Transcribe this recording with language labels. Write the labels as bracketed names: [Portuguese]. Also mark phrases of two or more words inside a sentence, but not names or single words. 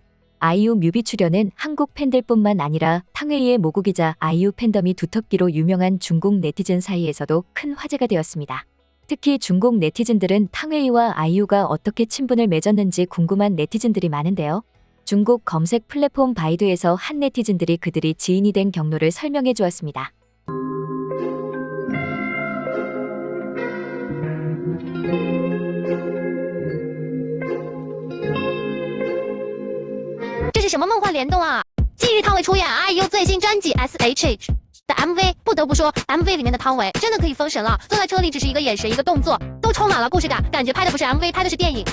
[Korean] 아이유 뮤비 출연은 한국 팬들뿐만 아니라 탕웨이의 모국이자 아이유 팬덤이 두텁기로 유명한 중국 네티즌 사이에서도 큰 화제가 되었습니다. 특히 중국 네티즌들은 탕웨이와 아이유가 어떻게 친분을 맺었는지 궁금한 네티즌들이 많은데요. 중국 검색 플랫폼 바이두에서 한 네티즌들이 그들이 지인이 된 경로를 설명해 주었습니다. [Chinese] 这是什么梦幻联动啊！近日汤唯出演 IU 最新专辑 SHH 的 MV， 不得不说 MV 里面的汤唯真的可以封神了。坐在车里只是一个眼神一个动作，都充满了故事感，感觉拍的不是 MV， 拍的是电影。